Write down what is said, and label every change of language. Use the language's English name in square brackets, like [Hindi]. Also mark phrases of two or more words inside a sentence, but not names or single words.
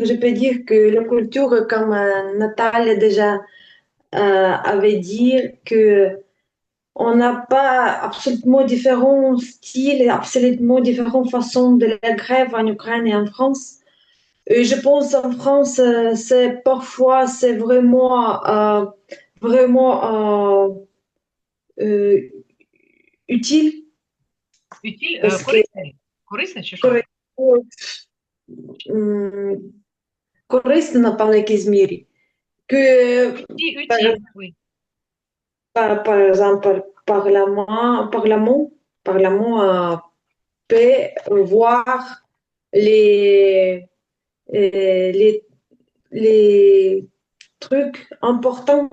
[French] Je peux dire que la culture, comme Nathalie déjà avait dit, que on n'a pas absolument différents styles et absolument différentes façons de la grève en Ukraine et en France. Et je pense en France, c'est parfois c'est vraiment euh, utile Utile, parce que [Ukrainian] корисний? Корисний чи що? м, корисно, напевно, в якійсь мірі. [French] Utile, oui. Par exemple, Parlement peut voir les, les, les trucs importants.